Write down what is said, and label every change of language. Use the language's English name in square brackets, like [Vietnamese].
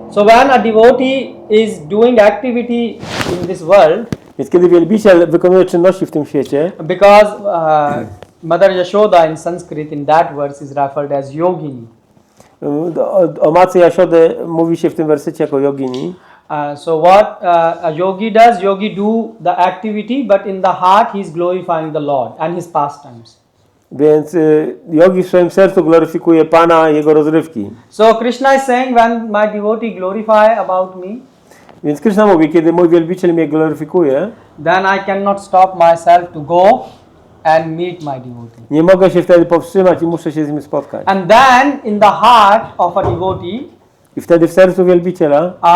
[English] So when a devotee is doing activity in this world, [Polish] Więc kiedy wielbiciel wykonuje czynności w tym świecie, [English] because Mother Yashoda in Sanskrit in that verse is referred as yogini. [Polish] o matce Jasiody mówi się w tym wersecie jako jogini. [English] So what a yogi does, yogi do the activity, but in the heart he is glorifying the Lord and his pastimes. [Polish] Więc yogi w swoim sercu gloryfikuje Pana i Jego rozrywki. [English] So Krishna is saying, when my devotee glorify about me, [Polish] Więc Krishna mówi, kiedy mój wielbiciel mnie gloryfikuje, [English] then I cannot stop myself to go and meet my devotee. [Polish] nie mogę się wtedy powstrzymać i muszę się z nim spotkać. [English] And then in the heart of a devotee [Polish] I wtedy w sercu wielbiciela